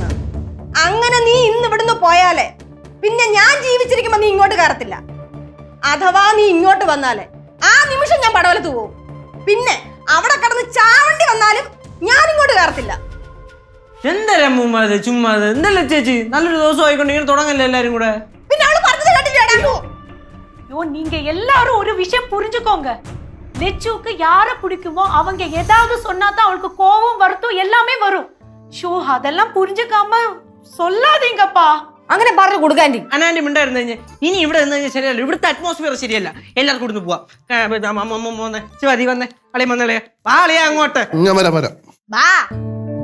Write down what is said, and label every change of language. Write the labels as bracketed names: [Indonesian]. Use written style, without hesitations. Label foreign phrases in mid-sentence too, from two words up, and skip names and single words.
[Malayalam] അങ്ങനെ നീ ഇന്ന് ഇവിടുന്ന് പോയാലേ പിന്നെ ഞാൻ ജീവിച്ചിരിക്കുമ്പോ നീ ഇങ്ങോട്ട് കയറത്തില്ല. അഥവാ നീ ഇങ്ങോട്ട് വന്നാലേ ആ നിമിഷം ഞാൻ പടവലത്ത് പോകും. പിന്നെ അവിടെ കിടന്ന് ചാവണ്ടി വന്നാലും ഞാൻ ഇങ്ങോട്ട് കയറത്തില്ല. എന്തരമ്മ ഇത് ചുമ്മാ? എന്തല്ല ചേച്ചി, നല്ലൊരു ദിവസം ആയിക്കൊണ്ട് ഇങ്ങനെ തുടങ്ങല്ലേ എല്ലാരും കൂടെ? പിന്നെ അവള് പറഞ്ഞത് കേട്ടില്ലേടാ? [Tamil] ஐயோ நீங்க எல்லாரும் ஒரு விஷயம் புரிஞ்சுக்கோங்க. லெச்சுக்கு யாரை பிடிக்குமோ அவங்க ஏதாவது சொன்னாதான் அவளுக்கு கோபம் வருத்தம் எல்லாமே வரும். ஷோ அதெல்லாம் புரிஞ்சுக்காம சொல்லாதீங்கப்பா. [Malayalam] അങ്ങനെ പറഞ്ഞു കൊടുക്കാൻറ്റി. അനാൻറ്റി മിണ്ടായിരുന്നു കഴിഞ്ഞാൽ ഇനി ഇവിടെ നിന്ന് കഴിഞ്ഞാൽ ശരിയല്ല. ഇവിടുത്തെ അറ്റ്മോസ്ഫിയർ ശരിയല്ല. എല്ലാവർക്കും കൊടുത്ത് പോവാം. ശിവാദി വന്നേ, അളി വന്നേ, വാളിയാ അങ്ങോട്ട്. ഞാൻ വരാം. വാ